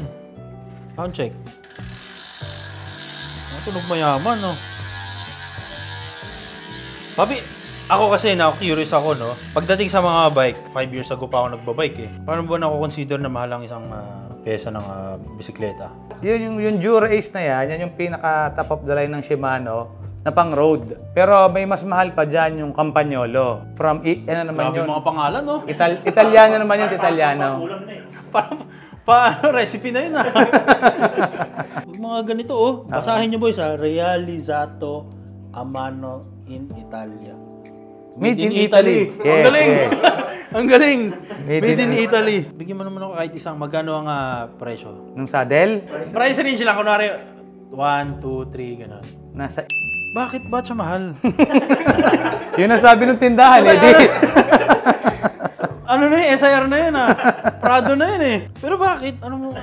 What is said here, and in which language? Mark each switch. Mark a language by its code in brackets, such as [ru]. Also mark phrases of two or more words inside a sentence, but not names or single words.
[tl] Sound check. Tunog mayaman, no? Papi, ako kasi curious ako, no? Pagdating sa mga bike, 5 [en] years ago [tl] pa ako nagbabike eh. Paano ba consider na mahal ang isang pesa ng bisikleta? Yung Dura Ace na yan yung pinaka [en] top of the line [tl] ng Shimano na pang road. Pero may mas mahal pa dyan yung Campagnolo. From, ano naman Grabe yun? mga pangalan, no? Italiano naman yun, Italiano. Ulam na eh. Parang recipe na yun, ah. Mga ganito, oh. Basahin nyo, boys, [it] Realizzato a mano in Italia. [en] Made in Italy. [tl] Ang Yes, galing! yes. Ang galing! [en] Made Made in in Italy. [tl] Bigyan mo naman ako kahit isang magkano ang presyo. Nung saddle, [en] Price range [tl] lang, kunwari 1, 2, 3, gano'n. nasa... Bakit ba siya mahal? Yun ang sabi ng tindahan, eh. Di. Ano na yun? SIR na yun, ah. Prado na yun, eh. Pero bakit? Ano mo?